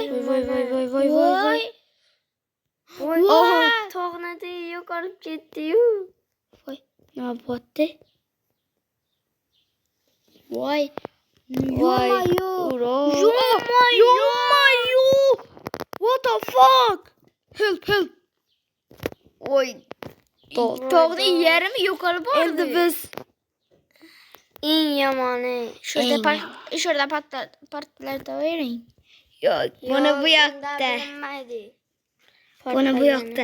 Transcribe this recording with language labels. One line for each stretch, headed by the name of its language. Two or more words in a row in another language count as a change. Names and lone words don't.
Uzbek: Voy, voy, voy, voy, voy. Voy, Voy. tog'ni yo'qolib ketdi-yu. Voy, nima bo'lyapti? Voy. Voy, Yo'mayu. uro. Yo'mayu.
English: What the fuck? Help, help.
Uzbek: Voy. Tog'ni yarmi yo'qolib bordi. Endi biz eng yomoni. Shurda partlatavering. yo'q, buni bu yoqda. Buni bu yoqda.